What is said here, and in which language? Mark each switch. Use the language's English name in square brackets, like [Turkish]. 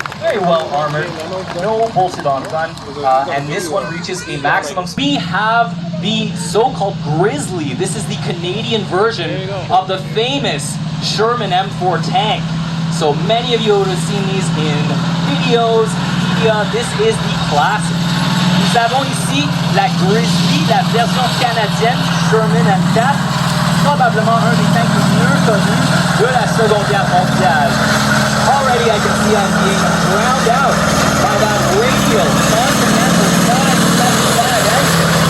[English] Very well armored, no bolted on gun, and this one reaches a maximum. We have the so-called Grizzly. This is the Canadian version of the famous Sherman M4 tank. So many of you would have seen these in videos, media. This is the classic. [French] Nous avons ici la Grizzly, la version canadienne du Sherman M4, probablement un des tanks les mieux connus de la Seconde Guerre mondiale. [English] Already I can see I'm being drowned out by that radial Continental 575 engine.